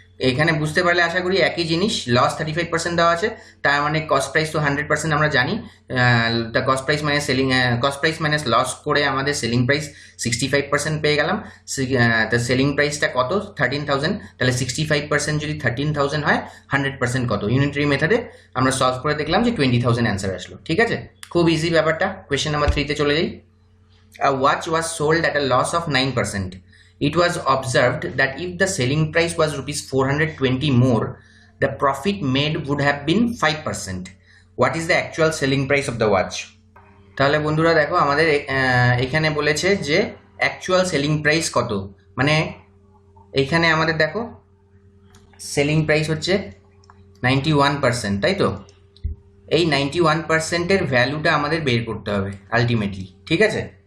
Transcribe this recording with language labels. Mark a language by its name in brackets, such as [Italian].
[Bangla] এখানে বুঝতে পারলে আশা করি একই জিনিস, লস 35% দেওয়া আছে, তার মানে কস্ট প্রাইস তো 100% আমরা জানি, তা cost price minus cost price minus loss করে আমাদের সেলিং প্রাইস 65% পেয়ে গেলাম। তা সেলিং প্রাইসটা কত, 13,000, তাহলে 65% যদি 13,000 হয়, 100% কত, ইউনিটারি মেথডে আমরা সলভ করে দেখলাম যে 20,000 অ্যান্সার আসলো, ঠিক আছে। খুব ইজি ব্যাপারটা। কোয়েশ্চেন নাম্বার 3 তে চলে যাই। [English] A watch was sold at a loss of 9%. It was observed that if the selling price was rupees 420 more, the profit made would have been 5%. What is the actual selling price of the watch? [Bangla] তাহলে বন্ধুরা দেখো আমাদের এখানে বলেছে যে actual selling price কত, মানে এইখানে আমাদের দেখো সেলিং প্রাইস হচ্ছে 91%, তাই তো। এই 91%-এর ভ্যালুটা আমাদের বের করতে হবে আলটিমেটলি, ঠিক আছে।